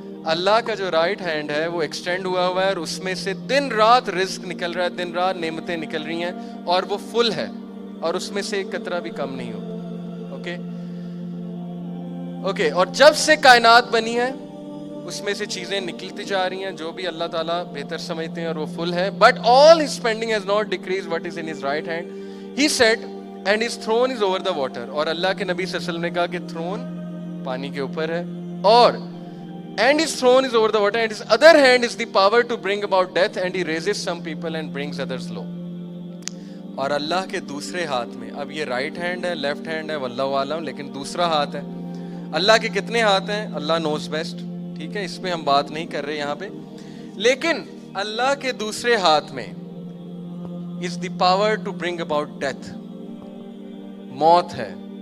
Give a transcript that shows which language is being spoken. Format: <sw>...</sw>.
<ur>اللہ کا جو right hand ہے وہ ایکسٹینڈ ہوا ہوا ہے, اور اس میں سے دن رات رزق نکل رہا ہے, دن رات نعمتیں نکل رہی ہیں, اور وہ فل ہے, اور اس میں سے ایک قطرہ بھی کم نہیں ہوتا. Okay okay. اور جب سے کائنات بنی ہے اس میں سے چیزیں نکلتی جا رہی ہیں جو بھی اللہ تعالیٰ بہتر سمجھتے ہیں, اور وہ فل ہے.</ur> <en>But all his spending has not decrease what is in his right hand. He said and his thrown is over the water.</en> <ur>اور اللہ کے نبی صلی اللہ علیہ وسلم نے کہا کہ تھرون پانی کے اوپر ہے, اور</ur> <en>and his throne is over the water, and his other hand is the power to bring about death, and he raises some people and brings others low.</en> <ur>اور اللہ کے دوسرے ہاتھ میں, اب یہ رائٹ ہینڈ ہے, لیفٹ ہینڈ ہے, واللہ عالم, لیکن دوسرا ہاتھ ہے. اللہ کے کتنے ہاتھ ہیں؟</ur> <en>Allah knows best,</en> <ur>ٹھیک ہے, اس پہ ہم بات نہیں کر رہے یہاں پہ. لیکن اللہ کے دوسرے ہاتھ میں</ur> <en>is the power to bring about death,</en> <ur>موت ہے.</ur>